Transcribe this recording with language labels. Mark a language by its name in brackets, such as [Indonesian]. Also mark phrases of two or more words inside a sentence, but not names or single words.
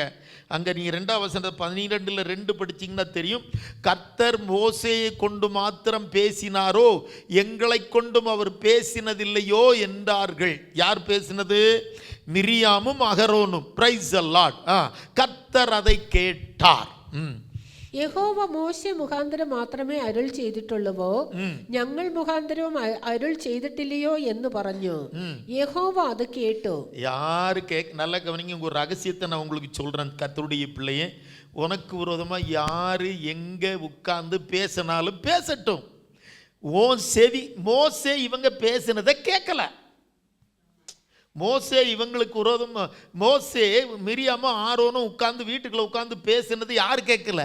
[Tamil] அங்கே நீங்கள் 2ஆம் வசனம் 12:2 படிச்சிங்கன்னா தெரியும். கர்த்தர் மோசேயை கொண்டு மாத்திரம் பேசினாரோ, எங்களை கொண்டும் அவர் பேசினதில்லையோ என்றார்கள். யார் பேசினது? மிரியாமும் அகரோனும். [English] Praise the Lord. [Tamil] கர்த்தர் அதை கேட்டார். [Malayalam] യഹോവ മോശെ മുഖാന്തരം മാത്രമേ അരുൾ ചെയ്തിട്ടുള്ളവോ, ഞങ്ങൾ മുഖാന്തരവും അരുൾ ചെയ്തിട്ടില്ലയോ എന്ന് പറഞ്ഞു. യഹോവ അത് കേട്ടു. [Tamil] யாரு நல்லா கவனிங்க. ஒரு ரகசியத்தை நான் உங்களுக்கு சொல்றேன். கர்த்தருடைய பிள்ளையே, உனக்கு விரோதமா யாரு எங்க உட்கார்ந்து பேசினாலும் பேசட்டும். ஓ செவி மோசே இவங்க பேசினதை கேட்கல. மோசே இவங்களுக்கு விரோதம், மோசே மிரியாமும் ஆரோனும் உட்கார்ந்து வீட்டுக்குள்ள உட்கார்ந்து பேசினது யார் கேட்கல?